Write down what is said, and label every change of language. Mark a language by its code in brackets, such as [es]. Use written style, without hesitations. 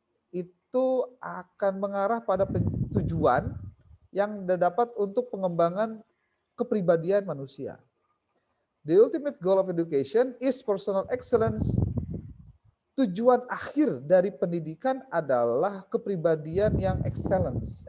[id] Itu akan mengarah pada tujuan yang dapat untuk pengembangan kepribadian manusia. [en] The ultimate goal of education is personal excellence. [id] Tujuan akhir dari pendidikan adalah kepribadian yang excellence.